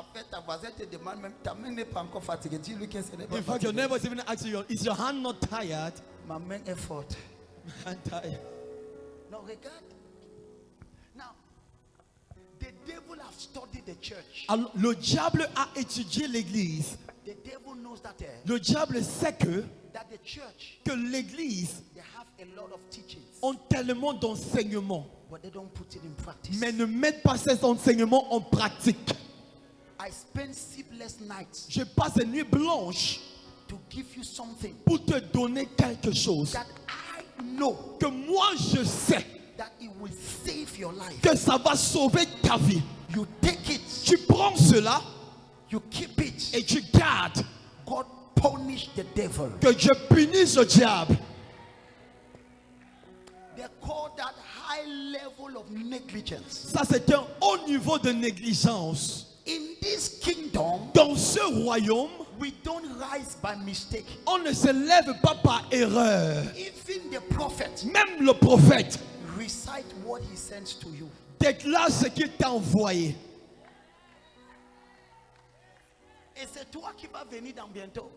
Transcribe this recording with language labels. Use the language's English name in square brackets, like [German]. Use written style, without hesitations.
[French] ta voisine te demande même, ta main n'est pas encore fatiguée. Dis-lui que ce n'est pas [English] In fact, your [French] fatigué. [English] neighbor is even asking you, is your hand not tired? [French] Ma main est forte. [English] I'm tired. [French] Non, regarde. [English] Now, the devil have studied the church. [French] Alors, le diable a étudié l'église. [English] The devil knows that, [French] Le diable sait [English] that the church, [French] que l'église [English] they have a lot of teachings, [French] ont tellement d'enseignements, [English] but they don't put it in practice. [French] mais ne mettent pas ces enseignements en pratique. [English] I spend sleepless nights [French] Je passe des nuits blanches [English] to give you something [French] pour te donner quelque chose [English] that I know [French] que moi je sais [English] that it will save your life. [French] que ça va sauver ta vie. [English] You take it, [French] Tu prends cela [English] you keep it. [French] et tu gardes. [English] God punish the devil. [French] Que Dieu punisse le diable. [English] They call that high level of negligence. [French] Ça, c'est un haut niveau de négligence. [English] In this kingdom, [French] Dans ce royaume, [English] we don't rise by mistake. [French] on ne se lève pas par erreur. [English] Even the prophet [French] Même le prophète [English] recite what he sends to you. [French] déclare ce qu'il t'a envoyé. Et c'est toi qui vas venir dans bientôt.